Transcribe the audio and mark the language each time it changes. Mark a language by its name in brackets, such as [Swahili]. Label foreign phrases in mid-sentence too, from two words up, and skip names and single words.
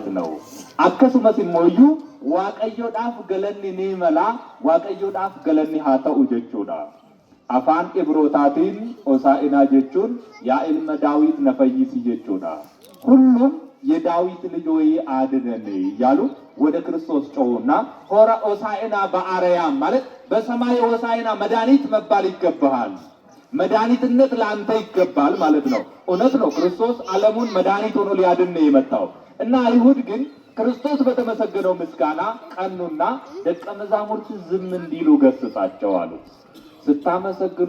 [Amharic] ማለት ነው። አከሱመስ ሞዩ [Oromo] waaqayyoodhaaf galanni ni mala waaqayyoodhaaf galanni haa ta'u jechuudha. afaan ibrootatiin ሆሳዕና jechuun yaa ilma daawit na fayyisi jechuudha. [Amharic] ሁሉም የዳዊት ልጅ ሆይ አድነን እያሉ ወደ ክርስቶስ ጮኹና ሆራ ሆሳዕና በአርያም ማለት በሰማይ ሆሳዕና መድኃኒት መባል ይገባሃል፣ መድኃኒትነት ለአንተ ይገባል ማለት ነው። እውነት ነው፣ ክርስቶስ ዓለሙን መድኃኒት ሆኖ ሊያድን ነው የመጣው እና አይሁድ ግን ክርስቶስ በተመሰገነው ምስጋና ቀኑና ደቀ መዛሙርት ዝም እንዲሉ ገሰጻቸው አሉ። ስታመሰግኑ